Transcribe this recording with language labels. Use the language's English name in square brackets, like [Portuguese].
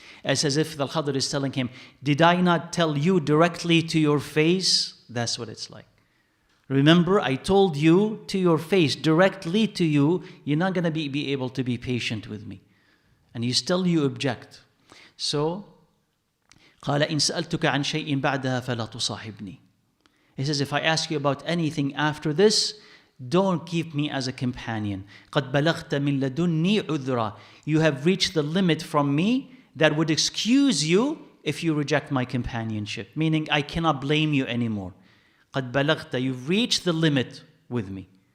[English] As if the Khidr is telling him, did I not tell you directly to your face? That's what it's like. Remember, I told you to your face, directly to you, you're not going to be able to be patient with me. And you object. So, [Arabic] قال إن سألتك عن شيء بعدها فلا تصاحبني. [English] He says, if I ask you about anything after this, don't keep me as a companion. [Arabic] قد بلغت من لدني عذرا. [English] You have reached the limit from me that would excuse you if you reject my companionship. Meaning, I cannot blame you anymore. [Arabic] قد بلغت, [English] you've reached the limit with me.